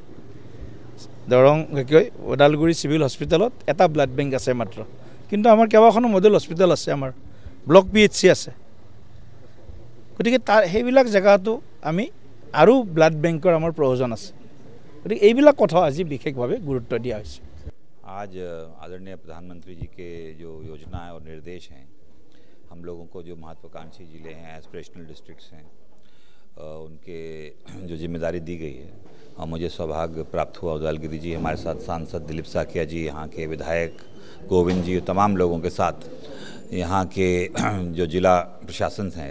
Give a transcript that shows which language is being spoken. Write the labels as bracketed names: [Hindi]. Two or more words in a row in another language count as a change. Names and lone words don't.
[Assamese] দৰং ওদালগুৰি চিভিল হস্পিটেলত এটা [English] blood bank [Assamese] আছে মাত্ৰ কিন্তু আমাৰ কেইবাখনো [English] model hospital [Assamese] আছে আমাৰ ব্লক PHC আছে গতিকে তাৰ সেইবিলাক জেগাতো আমি আৰু ব্লাড বেংকৰ আমাৰ প্ৰয়োজন আছে গতিকে এইবিলাক কথা আজি বিশেষভাৱে গুৰুত্ব দিয়া হৈছে [Hindi] आज आदरणीय प्रधानमंत्री जी के जो योजनाएं और निर्देश हैं हम लोगों को जो महत्वाकांक्षी जिले हैं [English] aspirational districts [Hindi] हैं उनके जो जिम्मेदारी दी गई है और मुझे सौभाग्य प्राप्त हुआ उदालगिरी जी हमारे साथ सांसद दिलीप साकिया जी यहाँ के विधायक गोविंद जी तमाम लोगों के साथ यहाँ के जो जिला प्रशासन है